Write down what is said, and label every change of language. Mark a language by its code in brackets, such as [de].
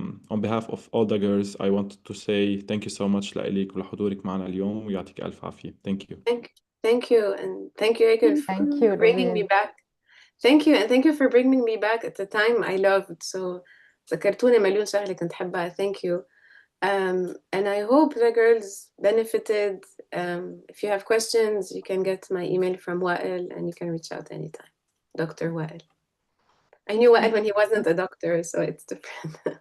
[en] on behalf of all the girls I wanted to say thank you so much [ar] لإلك ولحضورك معنا اليوم ويعطيك ألف عافية. [en] Thank you. Thank you and thank you Eker Thank you, for bringing me Louise. back. Thank you and thank you for bringing me back at the time I loved. [ar] So ذكرتوني مليون شغلة كنت حبها. [en] Thank you. And I hope the girls benefited. If you have questions, you can get my email from Wael and you can reach out anytime. Dr. Wael. I knew Wael when he wasn't a doctor, so it's different.